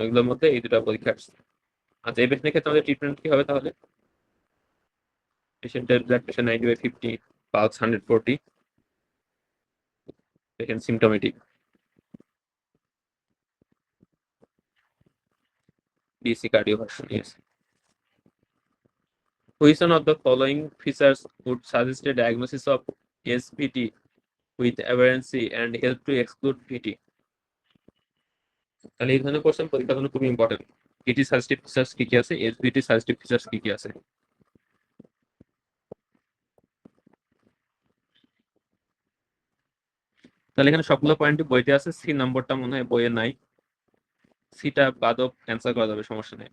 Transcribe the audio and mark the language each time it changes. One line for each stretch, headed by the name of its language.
Bangla: ওইগুলোর মধ্যে এই দুটা পরীক্ষা আসছে। আচ্ছা, এই পেশেন্টের ক্ষেত্রে আমাদের ট্রিটমেন্ট কি হবে তাহলে? পেশেন্টের blood pressure 90/50, pulse 140, patient symptomatic, DC cardioversion. Yes.
English: Which one of the following features would suggest a diagnosis of SVT with aberrancy and help to exclude VT?
Bangla: তাহলে এই ধরনের কোশ্চেন পরীক্ষার জন্য খুবই ইম্পর্টেন্ট। VT সাজেস্টিভ ফিচার্স কি কি আছে, SVT suggestive features কি কি আছে। তাহলে এখানে সবগুলো পয়েন্টই বইতে আছে, সি নম্বরটা মনে হয় বইয়ে নাই, সিটা বাদও অ্যান্সার করা যাবে, সমস্যা নেই।